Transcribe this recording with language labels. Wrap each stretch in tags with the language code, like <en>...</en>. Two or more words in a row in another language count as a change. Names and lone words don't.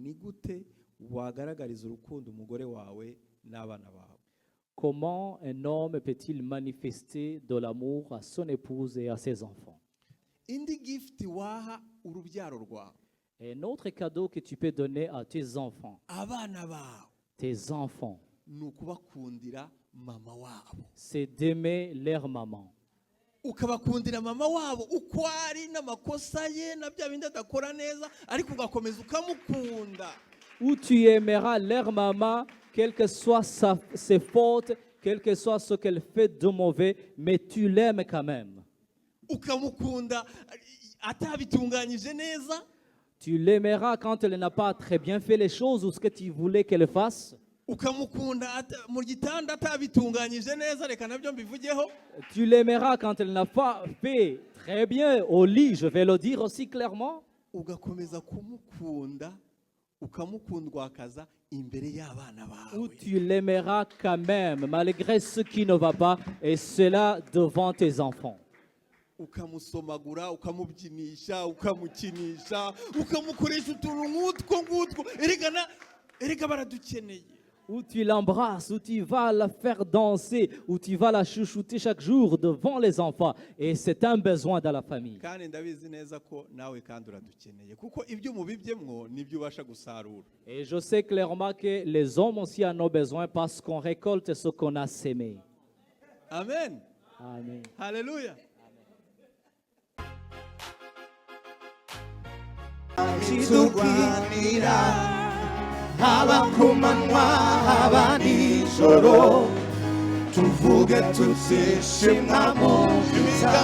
<rw>ni gute wagaragariza urukundo umugore wawe n'abana bawe?</rw> <fr>Comment un homme peut-il manifester de l'amour à son épouse et à ses enfants?</fr> <rw>Indi gift waha urubyaro rwawe,</rw> <fr>Un autre cadeau que tu peux donner à tes enfants,</fr> <rw>abana bawe, ni ukubakundira mama wabo.</rw> <fr>C'est d'aimer leur maman.</fr> <rw>Ukabakundira mama wabo uko ari n'amakosa ye na bya bindi adakora neza, ariko ugakomeza ukamukunda.</rw> <fr>Où tu aimeras leur maman, quelle que soit ses fautes, quel que soit ce qu'elle fait de mauvais, mais tu l'aimes quand même.</fr> <rw>Ukamukunda atabitunganyije neza.</rw> <fr>Tu l'aimeras quand elle n'a pas très bien fait les choses ou ce que tu voulais qu'elle fasse.</fr> <rw>Ukamukunda mu gitanda atabitunganyije neza, reka nabyo mbivugeho.</rw> <fr>Tu l'aimeras quand elle n'a pas fait très bien au lit, je vais le dire aussi clairement.</fr> <rw>Ugakomeza kumukunda, ukamukundwakaza imbere y'abana</rw> <fr>Ou</fr> <rw>bawe.</rw> <fr>tu l'aimeras quand même, malgré ce qui ne va pas, et cela devant tes enfants.</fr> <rw>Ukamusomagura, ukamubyinisha, ukamukinisha, ukamukoresha utuntu nk'utwo ngutwo. Erega baradukeneye.</rw> <fr>Où tu l'embrasses, où tu vas la faire danser, où tu vas la chouchouter chaque jour devant les enfants. Et c'est un besoin dans la famille.</fr> <rw>Kandi ndabizi neza ko nawe kandi uradukeneye, kuko ibyo mubibyemwo nibyo ubasha gusarura.</rw> <fr>Et je sais clairement que les hommes aussi en ont besoin parce qu'on récolte ce qu'on a sémé.</fr> <rw>Amen.</rw> <fr>Amen.</fr> <rw>Hallelujah. Turwanira haba ku manywa haba nijoro, tuvuge tuzishimwa mu byiza.</rw>